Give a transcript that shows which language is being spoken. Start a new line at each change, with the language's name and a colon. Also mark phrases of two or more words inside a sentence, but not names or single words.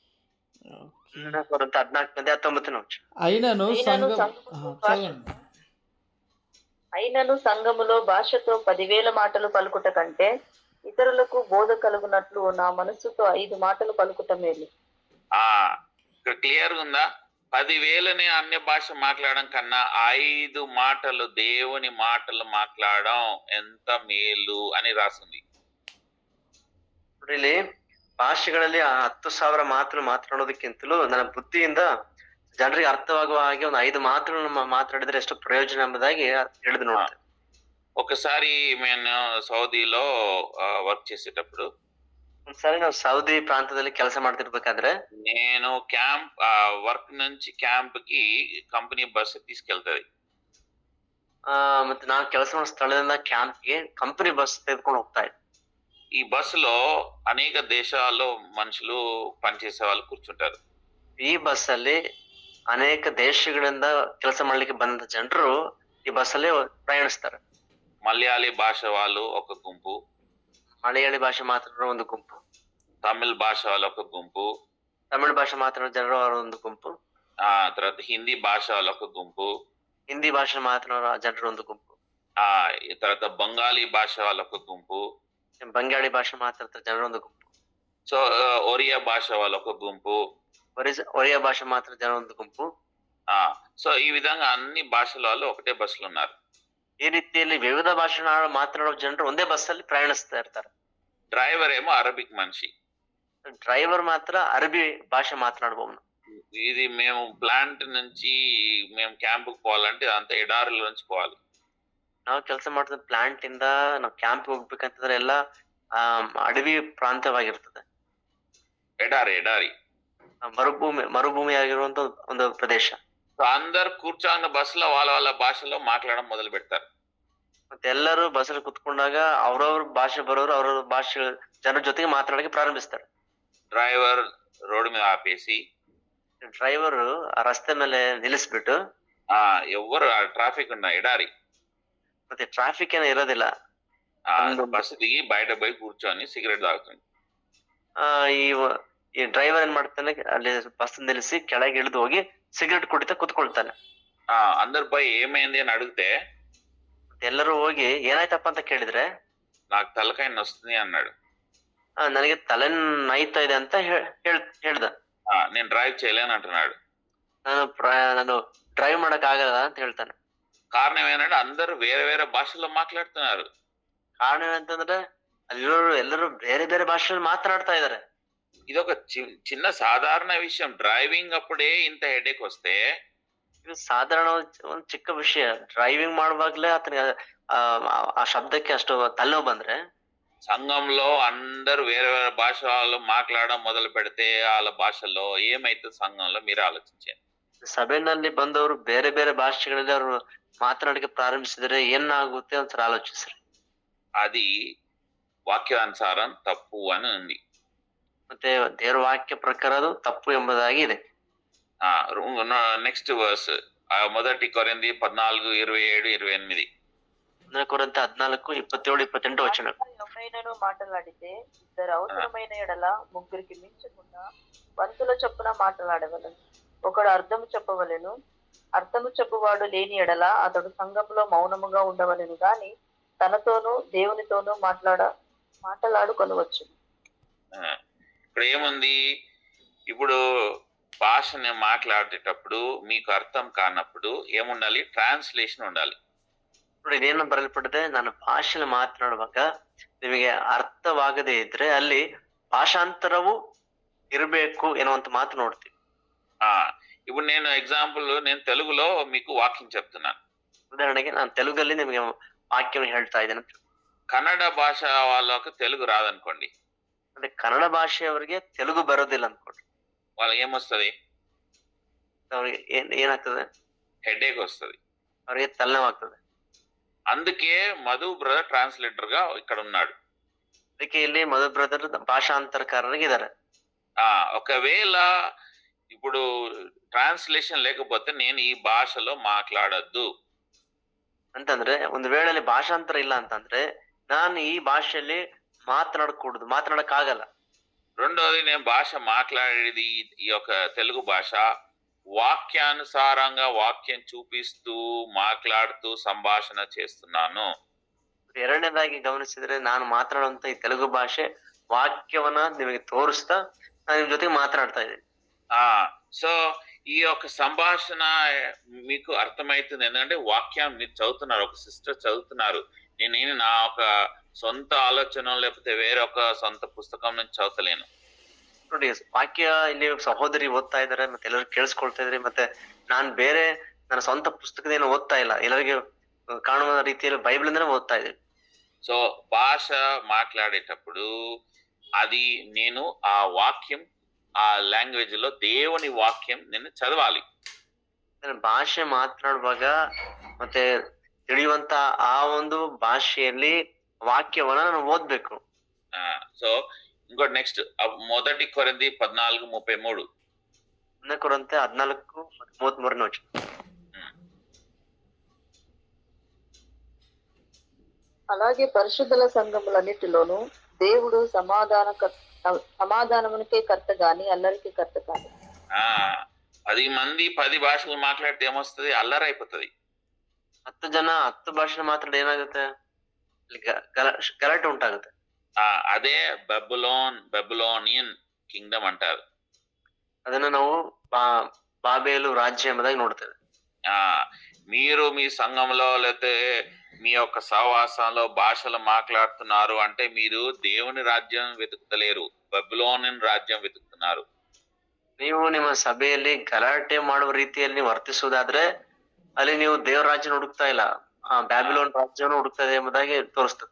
Telugu: అయినను సంఘములో భాషతో 10,000 మాటలు పలుకుట కంటే ఇతరులకు బోధ కలుగునట్లు నా మనస్సుతో 5 మాటలు పలుకుట మేలు. ఇక్కడ క్లియర్ ఉందా? 10,000 అన్య భాష మాట్లాడడం కన్నా 5 మాటలు, దేవుని మాటలు మాట్లాడడం ఎంత మేలు అని రాసింది.
Kannada: ಇಲ್ಲಿ ಭಾಷೆಗಳಲ್ಲಿ 10,000 ಮಾತನ್ನು ಮಾತನಾಡೋದಕ್ಕಿಂತಲೂ ನನ್ನ ಬುದ್ಧಿಯಿಂದ ಜನರಿಗೆ ಅರ್ಥವಾಗುವ ಹಾಗೆ ಒಂದು 5 ಮಾತುಗಳನ್ನು ಮಾತಾಡಿದ್ರೆ ಎಷ್ಟು ಪ್ರಯೋಜನ ಎಂಬುದಾಗಿ ಹೇಳಿದ್ ನೋಡ್ತೇವೆ.
Telugu: ఒకసారి నేను సౌదీలో వర్క్ చేసేటప్పుడు,
Kannada: ಒಂದ್ಸಾರಿ ನಾವು ಸೌದಿ ಪ್ರಾಂತದಲ್ಲಿ ಕೆಲಸ ಮಾಡ್ತಿರ್ಬೇಕಾದ್ರೆ,
Telugu: నేను వర్క్ నుంచి క్యాంప్ కి కంపెనీ బస్ తీసుకెళ్తది.
Kannada: ಮತ್ತೆ ನಾನು ಕೆಲಸ ಮಾಡೋ ಸ್ಥಳದಿಂದ ಕ್ಯಾಂಪ್ಗೆ ಕಂಪನಿ ಬಸ್ ತೆಗೆದುಕೊಂಡು ಹೋಗ್ತಾ ಇದ್ದೆ.
Telugu: ఈ బస్సులో అనేక దేశాల్లో మనుషులు పనిచేసే వాళ్ళు కూర్చుంటారు.
Kannada: ಈ ಬಸ್ ಅಲ್ಲಿ ಅನೇಕ ದೇಶಗಳಿಂದ ಕೆಲಸ ಮಾಡ್ಲಿಕ್ಕೆ ಬಂದ ಜನರು ಈ ಬಸ್ ಅಲ್ಲಿ ಪ್ರಯಾಣಿಸ್ತಾರೆ.
Telugu: మలయాళీ భాష వాళ్ళు ఒక గుంపు,
Kannada: ಮಲಯಾಳಿ ಭಾಷೆ ಮಾತನಾಡೋ ಒಂದು ಗುಂಪು,
Telugu: తమిళ భాష వాళ్ళ ఒక గుంపు,
Kannada: ತಮಿಳು ಭಾಷೆ ಮಾತನಾಡೋ ಜನರು ಅವರ ಒಂದು ಗುಂಪು,
Telugu: తర్వాత హిందీ భాష వాళ్ళ ఒక గుంపు,
Kannada: ಹಿಂದಿ ಭಾಷೆ ಮಾತನಾಡೋ ಜನರು ಒಂದು ಗುಂಪು,
Telugu: తర్వాత బొంగాలీ భాష వాళ్ళ ఒక గుంపు,
Kannada: ಬಂಗಾಳಿ ಭಾಷೆ ಮಾತಾಡ್ತಾ ಜನರು ಒಂದು ಗುಂಪು,
Telugu: సో ఒరియా భాష వాళ్ళ ఒక గుంపు, ఒరియా భాషೆ మాట్లాడే జనం ಒಂದು గుంపు. సో ఈ విధంగా అన్ని భాషల వాళ్ళు ఒకటే బస్సులో ఉన్నారు.
Kannada: ಈ ರೀತಿಯಲ್ಲಿ ವಿವಿಧ ಭಾಷೆ ಮಾತನಾಡೋ ಜನರು ಒಂದೇ ಬಸ್ ಅಲ್ಲಿ ಪ್ರಯಾಣಿಸ್ತಾ ಇರ್ತಾರೆ.
Telugu: డ్రైవర్ ఏమో అరబిక్ మనిషి,
Kannada: ಡ್ರೈವರ್ ಮಾತ್ರ ಅರಬಿ ಭಾಷೆ ಮಾತನಾಡಬಹುದು.
Telugu: ఇది మేము ప్లాంట్ నుంచి మేము ಕ್ಯಾಂಪ್‌ಗೆ పోవాలంటే అంత ఎడారిలో నుంచి పోవాలి.
Kannada: ನಾವು ಕೆಲಸ ಮಾಡ್ತಿದ್ದ ಪ್ಲಾಂಟ್ ಇಂದ ನಾವು ಕ್ಯಾಂಪ್ ಹೋಗ್ಬೇಕಂತಂದ್ರೆ ಎಲ್ಲ ಅಡವಿ ಪ್ರಾಂತ್ಯವಾಗಿರ್ತದೆ.
Telugu: ఎడారి.
Kannada: ಮರುಭೂಮಿ ಆಗಿರುವಂತ ಒಂದು ಪ್ರದೇಶ.
Telugu: సో అందరూ కూర్చొని బస్సులో వాళ్ళ భాషలో మాట్లాడడం మొదలు పెడతారు.
Kannada: ಮತ್ತೆ ಎಲ್ಲರೂ ಬಸ್ಸಲ್ಲಿ ಕುತ್ಕೊಂಡಾಗ ಅವ್ರವ್ರ ಭಾಷೆ ಬರೋರು ಅವ್ರವ್ರ ಭಾಷೆ ಜನರ ಜೊತೆಗೆ ಮಾತಾಡಕ್ಕೆ ಪ್ರಾರಂಭಿಸ್ತಾರೆ.
Telugu: డ్రైవర్ రోడ్డు మీద ఆపేసి
Kannada: ಡ್ರೈವರು ಆ ರಸ್ತೆ ಮೇಲೆ ನಿಲ್ಲಿಸ್ಬಿಟ್ಟು
Telugu: ఎవ్వరు ట్రాఫిక్ ఉన్న ఎడారి
Kannada: ಮತ್ತೆ ಟ್ರಾಫಿಕ್ ಏನೋ ಇರೋದಿಲ್ಲ.
Telugu: బస్సు దిగి బయట పోయి కూర్చొని సిగరెట్ తాగుతుంది.
Kannada: ಈ ಡ್ರೈವರ್ ಏನ್ ಮಾಡ್ತಾನೆ, ಅಲ್ಲಿ ಬಸ್ ನಿಲ್ಲಿಸಿ ಕೆಳಗೆ ಇಳಿದು ಹೋಗಿ ಸಿಗರೆಟ್ ಕುಡಿತಾ ಕುತ್ಕೊಳ್ತಾನೆ.
Telugu: అందరు పోయి ఏమైంది అని అడిగితే
Kannada: ಎಲ್ಲರೂ ಹೋಗಿ ಏನಾಯ್ತಪ್ಪ ಅಂತ ಕೇಳಿದ್ರೆ
Telugu: నాకు తలకాయ నొస్తుంది అన్నాడు.
Kannada: ನನಗೆ ತಲೆ ನೋಯ್ತಾ ಇದೆ ಅಂತ ಹೇಳ್ದ.
Telugu: నేను డ్రైవ్ చేయలేను అంటున్నాడు.
Kannada: ನಾನು ಡ್ರೈವ್ ಮಾಡಕ್ ಆಗಲ್ಲ ಅಂತ ಹೇಳ್ತಾನೆ.
Telugu: కారణం ఏంటంటే అందరూ వేరే వేరే భాషల్లో మాట్లాడుతున్నారు. ಕಾರಣ ಏನಂತಂದ್ರೆ ಅಲ್ಲಿರೋರು ಎಲ್ಲರೂ ಬೇರೆ ಬೇರೆ ಭಾಷೆಯಲ್ಲಿ ಮಾತನಾಡ್ತಾ ಇದಾರೆ. ఇదొక చిన్న సాధారణ విషయం. డ్రైవింగ్ అప్పుడే ఇంత హెడేక్ వస్తే
Kannada: ಇದು ಸಾಧಾರಣ ಒಂದು ಚಿಕ್ಕ ವಿಷಯ. ಡ್ರೈವಿಂಗ್ ಮಾಡುವಾಗ್ಲೇ ಆತನಿಗೆ ಆ ಶಬ್ದಕ್ಕೆ ಅಷ್ಟು ತಲೆನೋವು ಬಂದ್ರೆ
Telugu: సంఘంలో అందరూ వేరే వేరే భాషలో మాట్లాడడం మొదలు పెడితే వాళ్ళ భాషల్లో ఏమైతుంది సంఘంలో మీరు ఆలోచించండి.
Kannada: ಸಭೆನಲ್ಲಿ ಬಂದವರು ಬೇರೆ ಬೇರೆ ಭಾಷೆಗಳಲ್ಲಿ ಅವರು ಮಾತನಾಡಕ್ಕೆ ಪ್ರಾರಂಭಿಸಿದ್ರೆ ಏನಾಗುತ್ತೆ ಅಂತ ಆಲೋಚಿಸ್ರಿ.
Telugu: అది వాక్యానుసారం తప్పు అని ఉంది.
Kannada: ಮತ್ತೆ ದೇವರ ವಾಕ್ಯ ಪ್ರಕಾರ ಅದು ತಪ್ಪು ಎಂಬುದಾಗಿ ಇದೆ.
English: next verse
Telugu: 1 కొరింథీ 14:27-28. 1 కొరింథీ 14:27-28 వచనం. ఎవరైనాను మాట్లాడితే ఇద్దరు అవసరమైన ఎడల ముగ్గురికి మించకుండా వంతుల చొప్పున మాట్లాడవలను. ఒకడు అర్థము చెప్పవలెను. అర్థము చెప్పువాడు లేని ఎడల అతడు సంఘంలో మౌనముగా ఉండవలెను గాని తనతోనూ దేవునితోనూ మాట్లాడుకొనవచ్చు. ఇక్కడ ఏముంది? ఇప్పుడు భాషని మాట్లాడేటప్పుడు మీకు అర్థం కానప్పుడు ఏముండాలి? ట్రాన్స్లేషన్ ఉండాలి.
Kannada: ఇప్పుడు ಇದೇನು ಬರೆಯಲ್ಪಟ್ಟಿದೆ, ನಾನು ಭಾಷೆಯಲ್ಲಿ ಮಾತನಾಡುವಾಗ ನಿಮಗೆ ಅರ್ಥವಾಗದೇ ಇದ್ರೆ ಅಲ್ಲಿ ಭಾಷಾಂತರವು ಇರಬೇಕು ಎನ್ನುವಂತ ಮಾತು ನೋಡ್ತೀವಿ.
Telugu: ఇప్పుడు నేను ఎగ్జాంపుల్, నేను తెలుగులో మీకు వాక్యం చెప్తున్నాను.
Kannada: ಉದಾಹರಣೆಗೆ ನಾನು ತೆಲುಗಲ್ಲಿ ನಿಮಗೆ ವಾಕ್ಯವನ್ನು ಹೇಳ್ತಾ ಇದ್ದೇನೆ.
Telugu: కన్నడ భాష వాళ్ళకు తెలుగు రాదనుకోండి,
Kannada: అంటే ಕನ್ನಡ ಭಾಷೆಯವರಿಗೆ ತೆಲುಗು ಬರೋದಿಲ್ಲ ಅನ್ಕೊಳ್ರಿ.
Telugu: వాళ్ళకి ఏమొస్తుంది?
Kannada: ಅವ್ರಿಗೆ ಏನಾಗ್ತದೆ?
Telugu: హెడేక్ వస్తుంది,
Kannada: ಅವ್ರಿಗೆ ತಲೆನೋವಾಗ್ತದೆ.
Telugu: అందుకే మధు బ్రదర్ ట్రాన్స్లేటర్ గా ఇక్కడ ఉన్నాడు.
Kannada: ಅದಕ್ಕೆ ಇಲ್ಲಿ ಮಧು ಬ್ರದರ್ ಭಾಷಾಂತರಕಾರರಾಗಿದ್ದಾರೆ.
Telugu: ఒకవేళ ఇప్పుడు ట్రాన్స్లేషన్ లేకపోతే నేను ఈ భాషలో మాట్లాడద్దు
Kannada: ಅಂತಂದ್ರೆ, ಒಂದು ವೇಳೆ ಅಲ್ಲಿ ಭಾಷಾಂತರ ಇಲ್ಲ ಅಂತಂದ್ರೆ ನಾನು ಈ ಭಾಷೆಯಲ್ಲಿ ಮಾತನಾಡಕ್ ಆಗಲ್ಲ.
Telugu: రెండోది, నేను భాష మాట్లాడేది ఈ యొక్క తెలుగు భాష వాక్యానుసారంగా వాక్యం చూపిస్తూ మాట్లాడుతూ సంభాషణ చేస్తున్నాను.
Kannada: ಎರಡನೇದಾಗಿ ಗಮನಿಸಿದ್ರೆ, ನಾನು ಮಾತನಾಡುವಂತ ಈ ತೆಲುಗು ಭಾಷೆ ವಾಕ್ಯವನ್ನ ನಿಮಗೆ ತೋರಿಸ್ತಾ ನಾನು ನಿಮ್ ಜೊತೆಗೆ ಮಾತನಾಡ್ತಾ ಇದ್ದೀನಿ.
Telugu: సో ఈ యొక్క సంభాషణ మీకు అర్థమవుతుంది. ఎందుకంటే వాక్యం మీరు చదువుతున్నారు, ఒక సిస్టర్ చదువుతున్నారు. నేను నా ఒక సొంత ఆలోచన లేకపోతే వేరొక సొంత పుస్తకం నుంచి చదవలేను.
Kannada: ನೋಡಿ, ವಾಕ್ಯ ಇಲ್ಲಿ ಸಹೋದರಿ ಓದ್ತಾ ಇದಾರೆ, ಮತ್ತೆ ಎಲ್ಲರೂ ಕೇಳಿಸ್ಕೊಳ್ತಾ ಇದಾರೆ. ಮತ್ತೆ ನಾನ್ ಬೇರೆ ನನ್ನ ಸ್ವಂತ ಪುಸ್ತಕದೇನು ಓದ್ತಾ ಇಲ್ಲ, ಎಲ್ಲರಿಗೆ ಕಾಣುವ ರೀತಿಯಲ್ಲಿ ಬೈಬಲ್ ಇಂದನೇ ಓದ್ತಾ ಇದ್ದೀನಿ.
Telugu: సో భాష మాట్లాడేటప్పుడు అది నేను ఆ వాక్యం, ఆ లాంగ్వేజ్ లో దేవుని వాక్యం నేను చదవాలి.
Kannada: ಭಾಷೆ ಮಾತನಾಡುವಾಗ ಮತ್ತೆ ತಿಳಿಯುವಂತ ಆ ಒಂದು ಭಾಷೆಯಲ್ಲಿ ವಾಕ್ಯವನ್ನ ನಾನು ಓದ್ಬೇಕು.
Telugu: సో ఇంకోటి నెక్స్ట్ 1 కొరింథీ 14:33. 1 కొరింథీ 14:33 వచనం. అలాగే పరిశుద్ధుల సంఘములన్నిటిలోనూ దేవుడు సమాధానమునికే కర్త గాని అల్లరికి కర్త కాదు. 10 మంది 10 భాషలు మాట్లాడితే ఏమొస్తుంది? అల్లరి అయిపోతుంది.
Kannada: 10 ಜನ 10 ಭಾಷೆ ಮಾತಾಡಿ ಏನಾಗುತ್ತೆ? ಗಲಾಟೆ ಉಂಟಾಗುತ್ತೆ.
Telugu: అదే
English: Babylonian kingdom
Telugu: అంటారు.
Kannada: ಅದನ್ನ ನಾವು
Telugu: బాబేలు రాజ్యం
Kannada: ఎంబುದಾಗಿ ನೋಡ್ತೇವೆ.
Telugu: మీరు మీ సంఘంలో లేకపోతే మీ యొక్క సహవాసంలో భాషలు మాట్లాడుతున్నారు అంటే మీరు దేవుని రాజ్యం వెతుకుతలేరు, బబులోనియన్ రాజ్యం వెతుకుతున్నారు.
Kannada: ನೀವು ನಿಮ್ಮ ಸಭೆಯಲ್ಲಿ ಗಲಾಟೆ ಮಾಡುವ ರೀತಿಯಲ್ಲಿ ನೀವು ವರ್ತಿಸುವುದಾದ್ರೆ ಅಲ್ಲಿ ನೀವು ದೇವರ ರಾಜ್ಯನ ಹುಡುಕ್ತಾ ಇಲ್ಲ, ಬ್ಯಾಬಿಲೋನ್ ರಾಜ್ಯವನ್ನು ಹುಡುಕ್ತಾ ಇದೆ ಎಂಬುದಾಗಿ ತೋರಿಸ್ತದೆ.